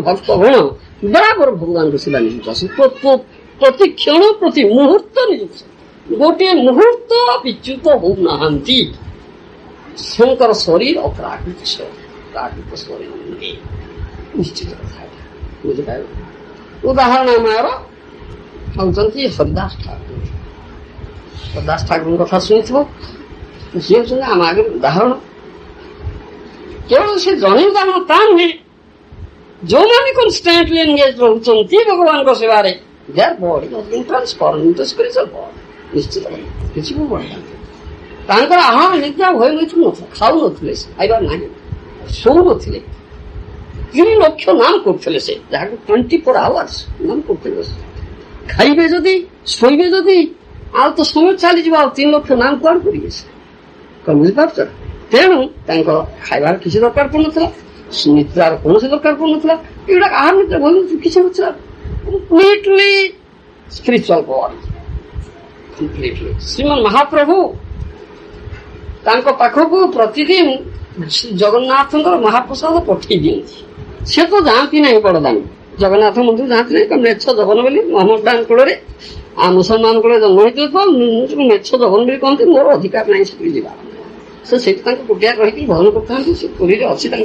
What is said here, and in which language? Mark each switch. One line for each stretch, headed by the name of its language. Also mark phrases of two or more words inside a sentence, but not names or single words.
Odia: ଭକ୍ତଗଣ ବରାବର ଭଗବାନଙ୍କ ସେବା ନିଯୁକ୍ତ ଆସନ୍ତି ପ୍ରତି କ୍ଷଣ ପ୍ରତି ମୁହୂର୍ତ୍ତ ନିଯୁକ୍ତ ଗୋଟିଏ ମୁହୂର୍ତ୍ତ ବିଚ୍ୟୁତ ହଉନାହାନ୍ତି ସେଙ୍କର ଶରୀର ଆଉ ପ୍ରାକୃତ ଶରୀର ନିଶ୍ଚିତ କଥା ବୁଝିପାରିଲ ଉଦାହରଣ ଆମର ହଉଛନ୍ତି ହରିଦାସ ଠାକୁର ହରିଦାସ ଠାକୁରଙ୍କ କଥା ଶୁଣିଥିବ ସିଏ ହଉଛନ୍ତି ଆମ ଆଗରେ ଉଦାହରଣ କେବଳ ସେ ଜଣେ ଉଦାହରଣ ତା ନୁହେଁ ଯୋଉମାନେ
English: constantly engage
Odia: ରହୁଛନ୍ତି ଭଗବାନଙ୍କ ସେବାରେ
English: their body has been transformed into spiritual body
Odia: ନିଶ୍ଚିତ କିଛି ବି ବଢିଲା ତାଙ୍କର ଆହାର ନିଦ୍ରା ଭୟ ନଥିଲା ଖାଉନଥିଲେ ସେ ଖାଇବାର ନାହିଁ ଶୋଉନଥିଲେ 3 ଲକ୍ଷ ନାମ କରୁଥିଲେ ସେ ଯାହାକୁ 24 hours ନାମ କରୁଥିଲେ ଖାଇବେ ଯଦି ଶୋଇବେ ଯଦି ଆଉ ତ ସମୟ ଚାଲିଯିବ ଆଉ 3 ଲକ୍ଷ ନାମ କୁଆଡେ କରିବେ ସେ କଣ ବୁଝିପାରୁଛ ତେଣୁ ତାଙ୍କର ଖାଇବାର କିଛି ଦରକାର ପଡୁନଥିଲା ନିଦ୍ରାର କୌଣସି ଦରକାର ପଡୁନଥିଲା ଏଗୁଡା ଆହାର ନିଦ୍ରା ଭୟ କିଛି ନଥିଲା
English: completely spiritual body completely
Odia: ଶ୍ରୀମନ୍ ମହାପ୍ରଭୁ ତାଙ୍କ ପାଖକୁ ପ୍ରତିଦିନ ଜଗନ୍ନାଥଙ୍କର ମହାପ୍ରସାଦ ପଠେଇ ଦିଅନ୍ତି ସେ ତ ଯାଆନ୍ତି ନାହିଁ ବଡଦାନ ଜଗନ୍ନାଥ ମନ୍ଦିର ଯାଆନ୍ତି ନାହିଁ ମେଛ ଜଗନ ବୋଲି ମହମ୍ମଦ ଦାନ କୂଳରେ ଆଉ ମୁସଲମାନ କୂଳରେ ଜନ୍ମ ହେଇଥିବ ମେଛ ଜଗନ ବୋଲି କହନ୍ତି ମୋର ଅଧିକାର ନାହିଁ ସେଠି ଯିବା ସେ ସେଇଠି ତାଙ୍କ କୁଟିଆ ରହିକି ଭଜନ କରିଥାନ୍ତି ସେ ପୁରୀରେ ଅଛି ତାଙ୍କର